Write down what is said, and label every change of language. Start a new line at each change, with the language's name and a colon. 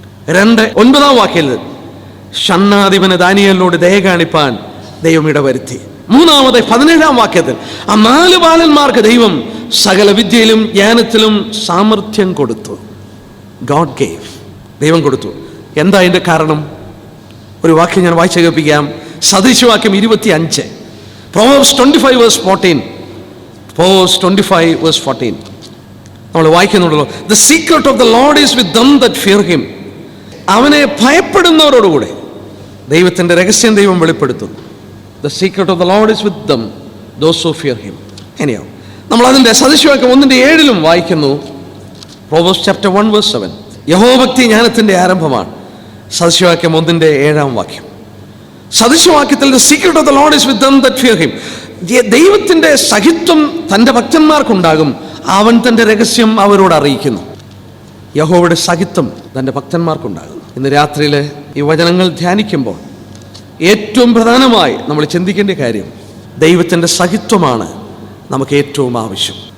Malayalam: 9-ാം വാക്യത്തിൽ ഷണ്ഡാധിപന് ദാനിയേലിനോട് ദയ കാണിപ്പാൻ ദൈവം ഇടവരുത്തി. 3-ാമത് 17-ാം വാക്യത്തിൽ ആ 4 ബാലന്മാർക്ക് ദൈവം സകല വിദ്യയിലും ജ്ഞാനത്തിലും സാമർഥ്യം കൊടുത്തു.
English: God gave.
Malayalam: ദൈവം കൊടുത്തു. എന്താ അതിൻ്റെ കാരണം? ഒരു വാക്യം ഞാൻ വായിച്ചു കേൾപ്പിക്കാം.
English: സദൃശവാക്യം 25, Proverbs 25 verse 14. Proverbs 25 verse 14
Malayalam: നമ്മൾ വായിക്കുന്നുണ്ടല്ലോ.
English: The secret of the Lord is with them that fear him.
Malayalam: അവനെ ഭയപ്പെടുന്നവരോടുകൂടെ ദൈവത്തിൻ്റെ രഹസ്യം ദൈവം വെളിപ്പെടുത്തുന്നു.
English: The secret of the Lord is with them, those who fear him.
Malayalam: Anyhow, നമ്മൾ അതിൻ്റെ സദൃശവാക്യം 1:7 വായിക്കുന്നു.
English: Proverbs chapter 1 verse 7.
Malayalam: യഹോഭക്തി ജ്ഞാനത്തിൻ്റെ ആരംഭമാണ്. സദൃശവാക്യം 1:7.
English: സദൃശവാക്യത്തിൽ the secret of the Lord is with them that fear him.
Malayalam: ദൈവത്തിൻ്റെ സഹിത്വം തൻ്റെ ഭക്തന്മാർക്കുണ്ടാകും. അവൻ തൻ്റെ രഹസ്യം അവരോട് അറിയിക്കുന്നു. യഹോവയുടെ സഹിത്വം തൻ്റെ ഭക്തന്മാർക്കുണ്ടാകും. ഇന്ന് രാത്രിയിൽ ഈ വചനങ്ങൾ ധ്യാനിക്കുമ്പോൾ ഏറ്റവും പ്രധാനമായി നമ്മൾ ചിന്തിക്കേണ്ട കാര്യം ദൈവത്തിൻ്റെ സഹിത്വമാണ് നമുക്ക് ഏറ്റവും ആവശ്യം.